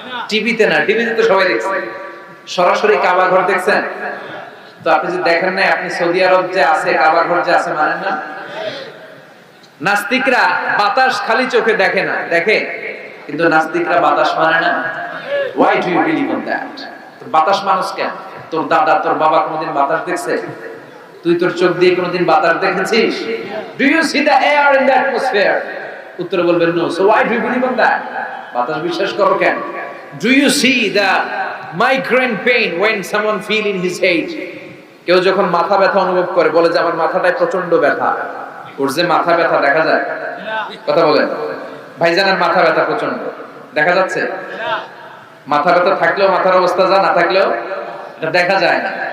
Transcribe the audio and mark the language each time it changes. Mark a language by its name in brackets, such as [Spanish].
[Bangla] টিভিতে না, টিভিতে তো সবাই দেখছে, সরাসরি কাবা ঘর দেখছেন? তো আপনি যদি দেখেন না, আপনি সৌদি আরব যে আছে কাবা ঘর যে আছে মানেন না? নাস্তিকরা বাতাস খালি চোখে দেখে না, দেখে, কিন্তু নাস্তিকরা বাতাস মানে না। [English] Why do you believe in that? [Bangla] তোর বাতাস মানুষ কেন? তোর দাদা তোর বাবা কোনোদিন বাতাস দেখছে? তুই তোর চোখ দিয়ে কোনোদিন বাতাস দেখেছিস? [English] Do you see the air in the atmosphere? [Bangla] উত্তরে বলবেন no. [English] So why do you believe in that? [Bangla] বাতাস বিশ্বাস করো কেন? [English] Do you see the migraine pain when someone feel in his head? [Bangla] কেউ যখন মাথা ব্যথা অনুভব করে বলে যে আমার মাথাটায় প্রচন্ড ব্যথা, ওর যে মাথা ব্যথা দেখা যায়? কথা বলেন। ভাইজানের মাথা ব্যথা প্রচন্ড দেখা যাচ্ছে? মাথা ব্যথা থাকলেও মাথার অবস্থা যা, না থাকলেও এটা দেখা যায় না।